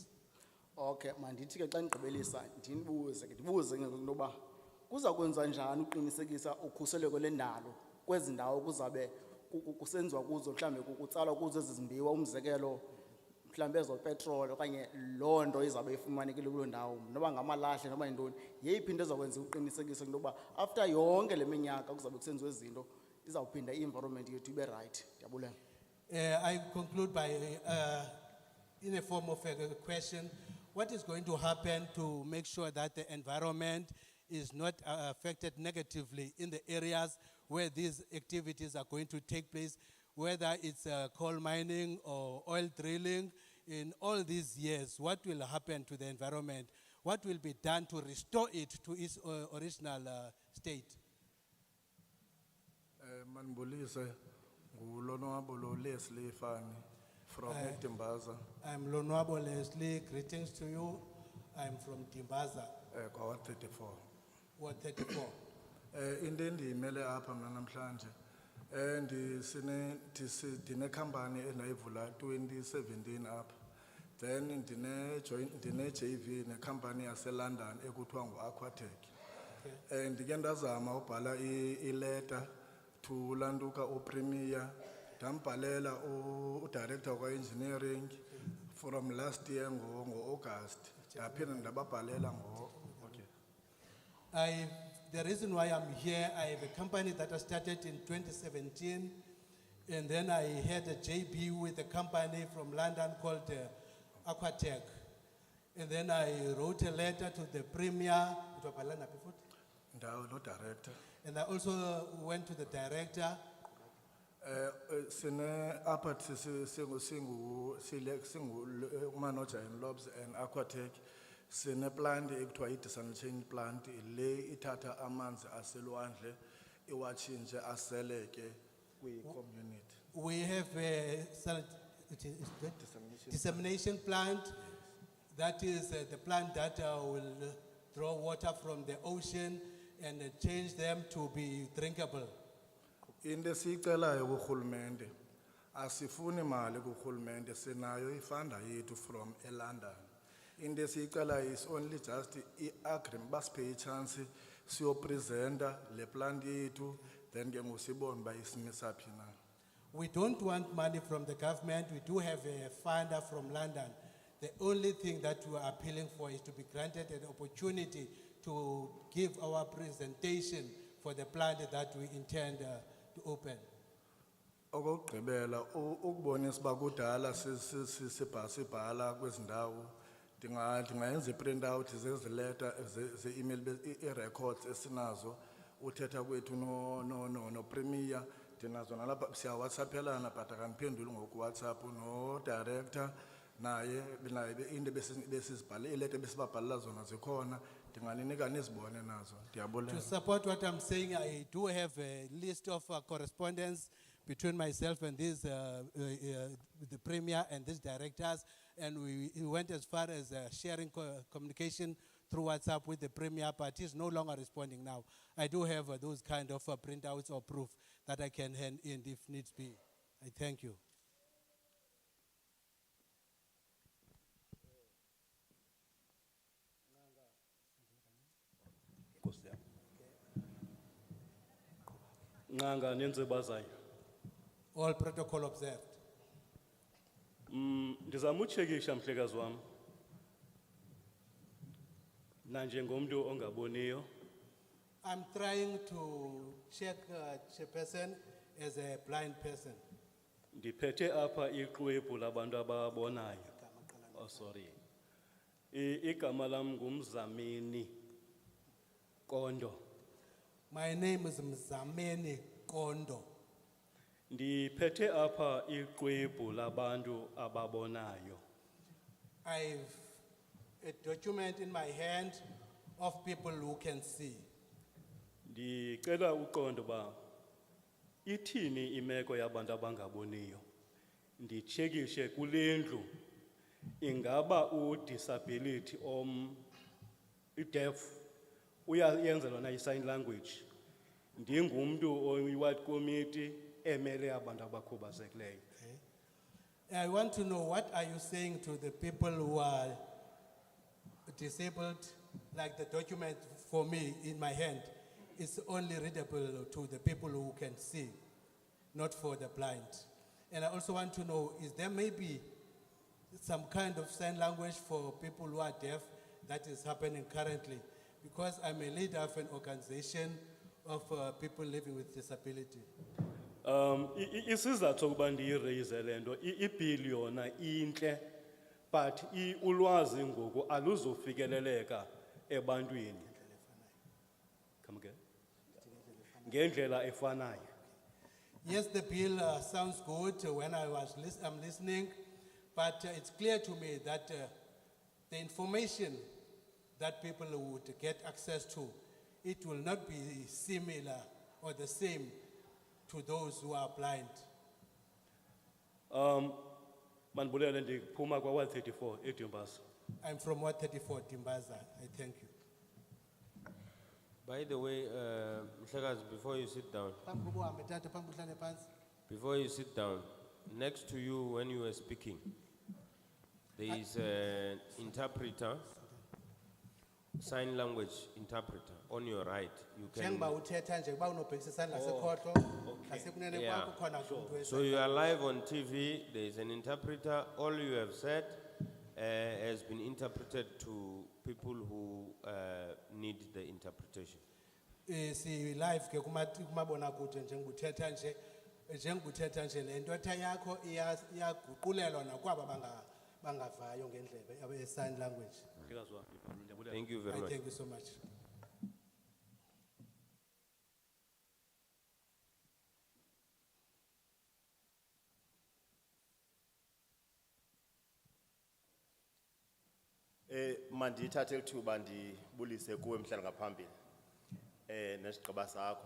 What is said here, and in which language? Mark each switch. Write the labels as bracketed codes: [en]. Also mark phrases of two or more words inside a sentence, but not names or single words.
[xh] Okay, mandithi ke xa ndigqibelisa ndibuze ke into yoba kuza kwenza njani uqinisekisa ukhuseleko lendalo kwezi ndawo kuzabe kusenziwa kuzo mhlambe kutsalwa kuzo ezi zimbiwa umzekelo mhlambe ezo petrol okanye loo nto izabe ifumanekile kuloo ndawo noba ngamalahle noba yintoni yeyiphi into ezakwenza uqinisekise into yoba after yonke le minyaka kuzabe kusenziwa izinto izawuphinda i-environment yethu ibe right. Ndiyabulela. [en] I conclude by, in a form of a question, what is going to happen to make sure that the environment is not affected negatively in the areas where these activities are going to take place, whether it's coal mining or oil drilling? In all these years, what will happen to the environment? What will be done to restore it to its original state? [xh] Manbulise ngulonwabo Leslie Fani from Timbaza. [en] I'm Lonwabo Leslie, greetings to you. I'm from Timbaza, [xh] Kwa 34. [en] Ward 34. [xh] Into endiyimele apha mna namhlanje ndine company endayivula 2017 apha. Then ndine JV ne company yaseLondon ekuthiwa nguAquatech. Ndike ndazama ubhala ileta to Landuka uPremier ndambhalela udirector kwa-engineering from last year ngo-August ndaphinda ndababhalela [en] The reason why I'm here, I have a company that I started in 2017, and then I had a JB with a company from London called Aquatech. And then I wrote a letter to the Premier, no director. and I also went to the director. [xh] Sine apha [en] manager in Lobs and Aquatech [xh] sine plant ekuthiwa i- [en] desalination plant [xh] le ithatha amanzi aselwandle iwatshintshe aseleke kwi-community. [en] We have a dissemination plant. That is the plant that will draw water from the ocean and change them to be drinkable. [xh] Into esiyicelayo kurhulumente asifuni mali kurhulumente sinayo ifanda yethu from eLondon. Into esiyicelayo [en] is only just [xh] i-agreement basiphe ichance siyopresenta le plant yethu then ke ngusibone uba isimisa phi na. [en] We don't want money from the government. We do have a funder from London. The only thing that we are appealing for is to be granted an opportunity to give our presentation for the plant that we intend to open. [xh] Okugqibela ukubonisa uba kudala sibhala kwezi ndawo ndingayenza i- [en] print out [xh] zezileta ze-email i-records esinazo uthetha kwethu no-Premier ndinazo nalapha siyawhatsaphelana but akandiphenduli ngokuWhatsApp no-director naye into besizibhale ileta besibabhalela zona zikhona ndinganinika nizibone nazo. Ndiyabulela. [en] To support what I'm saying, I do have a list of correspondence between myself and this, the Premier and these directors, and we went as far as sharing communication through WhatsApp with the Premier, but he's no longer responding now. I do have those kind of printouts or proof that I can hand in if needs be. I thank you. [xh] Nanga nenze bazayo. [en] All protocol observed. [xh] Ndizama uchekisha mhlekazi wami. Na njengomntu ongaboniyo. [en] I'm trying to check Chairperson as a blind person. [xh] Ndiphethe apha iqwebu labantu ababonayo. [en] Oh sorry. [xh] Igama lam ngumzameni Kondo. [en] My name is Mzameni Kondo. [xh] Ndiphethe apha iqwebu labantu ababonayo. [en] I've a document in my hand of people who can see. [xh] Ndicela uqondo ba ithini imeko yabantu abangaboniyo. Ndichekishe kulendlu ingaba [en] disability deaf [xh] uyayenza lona i- [en] sign language. [xh] Ndingumuntu oyiward committee emele abantu abakhubazekileyo. [en] I want to know, what are you saying to the people who are disabled? Like the document for me in my hand is only readable to the people who can see, not for the blind. And I also want to know, is there maybe some kind of sign language for people who are deaf that is happening currently? Because I'm a leader of an organization of people living with disability. [xh] Isizathu sokuba ndiyiraise le nto i-bill yona intle but ulwazi ngoku aluzofikeleleka ebantwini. [en] Come again? [xh] Ngendlela efanayo. [en] Yes, the bill sounds good when I'm listening, but it's clear to me that the information that people would get access to, it will not be similar or the same to those who are blind. [xh] Manibulele ndiphuma kwa 134 eDumbasa. [en] I'm from 134 Timbaza. I thank you. By the way, Mhlekazi, before you sit down, next to you when you were speaking, there is an interpreter, sign language interpreter on your right. You can. Yeah. So you are live on TV. There is an interpreter. All you have said has been interpreted to people who need the interpretation. [xh] Si live ke kumabonakude njenguthetha nje lento etha yakho iyaguqulelwa nakwaba bangavayo ngendlebe [en] sign language. Thank you very much. Thank you so much. [xh] Mandithathe lithuba ndibulise kuwe mhlali ngaphambili nesigqiba sakho.